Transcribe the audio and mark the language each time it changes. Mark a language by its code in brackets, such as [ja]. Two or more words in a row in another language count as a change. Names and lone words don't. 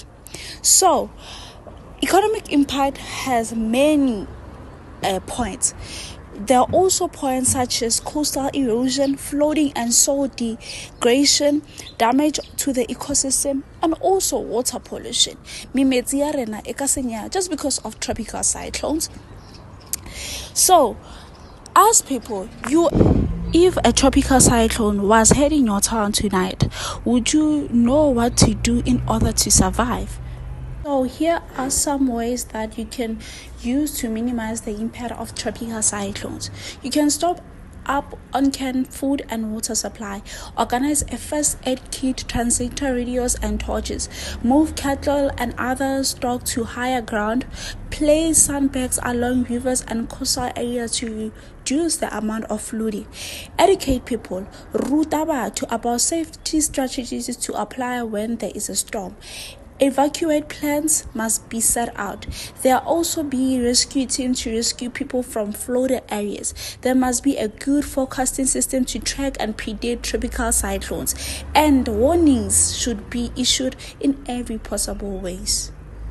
[en] So, economic impact has many points. There are also points such as coastal erosion, flooding and soil degradation, damage to the ecosystem, and also water pollution. [st] Mimetsi ya rena e ka senya [en] just because of tropical cyclones. So, as people, if a tropical cyclone was heading your town tonight, would you know what to do in order to survive? So here are some ways that you can use to minimize the impact of tropical cyclones. You can stock up on canned food and water supply, organize a first aid kit, transistor radios and torches, move cattle and other stock to higher ground, place sandbags along rivers and coastal areas to reduce the amount of flooding, educate people, [st] ruta batho [en] about safety strategies to apply when there is a storm. Evacuate plans must be set out. There also be rescue teams to rescue people from flooded areas. There must be a good forecasting system to track and predict tropical cyclones, and warnings should be issued in every possible ways.